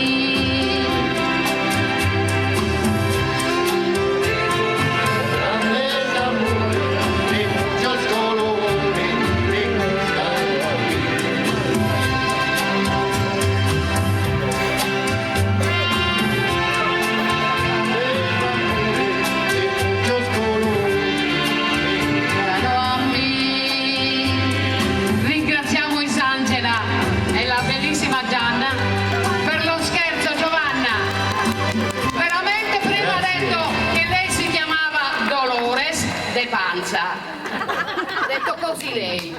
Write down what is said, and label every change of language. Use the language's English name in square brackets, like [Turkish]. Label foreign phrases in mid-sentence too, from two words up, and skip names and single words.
[Spanish] Grandes amores de muchos colores me gustaron a mí. Muchos colores a mí. [Italian] Ringraziamo Isangela e la bellissima Gianna per lo scherzo. Giovanna, veramente prima ha detto che lei si chiamava Dolores de Panza, ha detto così lei,